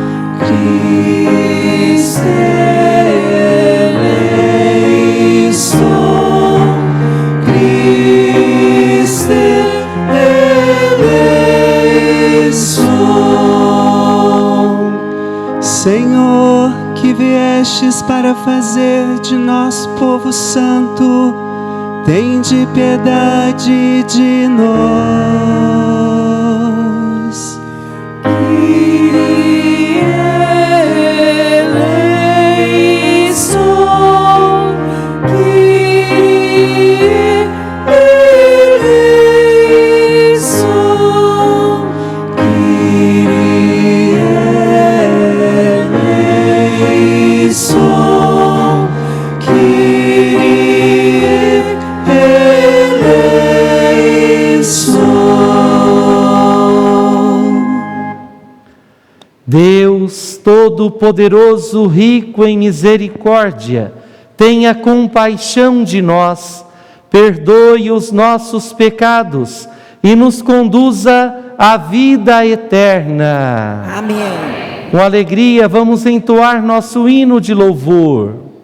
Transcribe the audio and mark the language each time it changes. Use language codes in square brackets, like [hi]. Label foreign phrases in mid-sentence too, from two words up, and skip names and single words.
[pt] Cristo Senhor, que viestes para fazer de nós povo santo, tende piedade de nós. [el] Kyrie eleison, Kyrie eleison, Kyrie eleison, Kyrie eleison. [pt] Deus Todo-Poderoso, rico em misericórdia, tenha compaixão de nós, perdoe os nossos pecados e nos conduza à vida eterna. Amém. Com alegria, vamos entoar nosso hino de louvor.